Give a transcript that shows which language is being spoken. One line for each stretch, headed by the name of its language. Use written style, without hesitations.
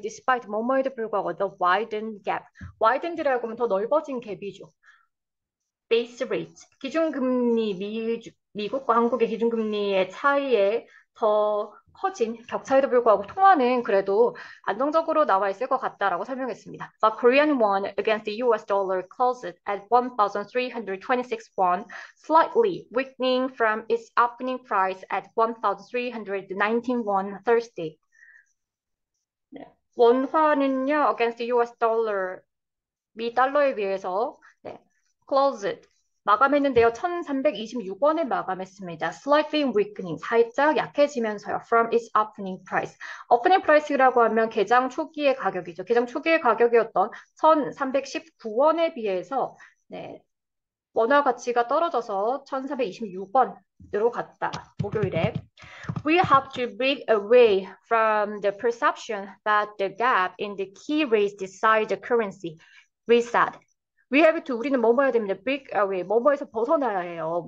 English: Despite 뭐뭐에도 불구하고 the widened gap.
Korean: widened라고 하면 더 넓어진 갭이죠.
English: Base rate.
Korean: 기준금리 미국과 한국의 기준금리의 차이에 더 커진 격차에도 불구하고 통화는 그래도 안정적으로 나와 있을 것 같다라고 설명했습니다.
English: The Korean won against the US dollar closed at 1,326 won, slightly weakening from its opening price at 1,319 won Thursday.
Korean: 네. 원화는요, against the US dollar, 미 달러에 비해서 네, closed, 마감했는데요. 1,326원에 마감했습니다.
English: Slightly weakening, 살짝 약해지면서요. From its opening price.
Korean: opening price 라고 하면 개장 초기의 가격이죠. 개장 초기의 가격이었던 1,319원에 비해서 네, 원화 가치가 떨어져서 1,326원으로 갔다. 목요일에.
English: We have to break away from the perception that the gap in the key rates decide the currency. Reset.
Korean: We have to, 우리는 뭐 해야 됩니다. break away, 뭐뭐에서 벗어나야 해요.